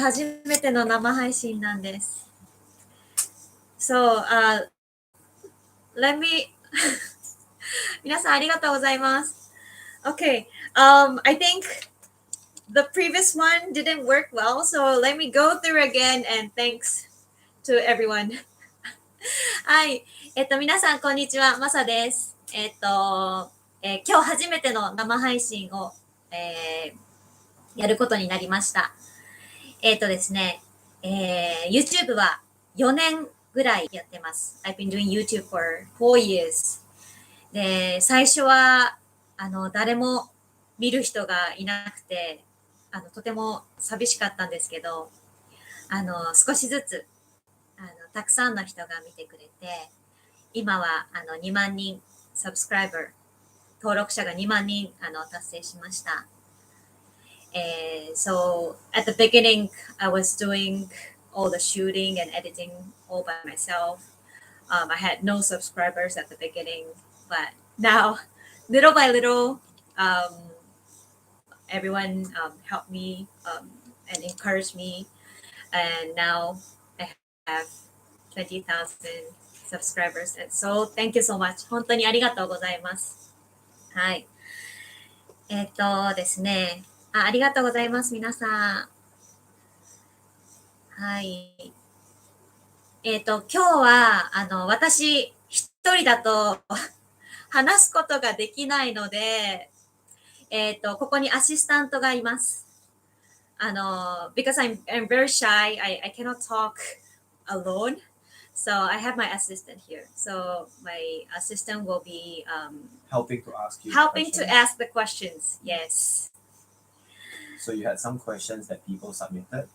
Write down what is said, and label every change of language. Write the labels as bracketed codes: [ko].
[ja] 初めての生配信なんです。 [en] So, let me [ja] 皆さんありがとうございます。 [en] Okay. I think the previous one didn't work well, so let me go through again and thanks to everyone. [ja] はい。皆さんこんにちは。マサです。今日初めての生配信を、やることになりました。ですね、YouTube は4年ぐらいやってます。 [en] I've been doing YouTube for 4 years. [ja] で、最初は、誰も見る人がいなくて、とても寂しかったんですけど、少しずつ、たくさんの人が見てくれて、今は、2万人、サブスクライバー、登録者が2万人、達成しました。 [en] So at the beginning, I was doing all the shooting and editing all by myself. I had no subscribers at the beginning, but now, little by little, everyone helped me and encouraged me, and now I have 20,000 subscribers. And so thank you so much. [ja] 本当にありがとうございます。はい。ですね。ありがとうございます、皆さん。はい。今日は、私、一人だと話すことができないので、ここにアシスタントがいます。 [en] because I'm very shy, I cannot talk alone. So I have my assistant here. So my assistant will be helping to ask the questions. Yes. So you had some questions that people submitted.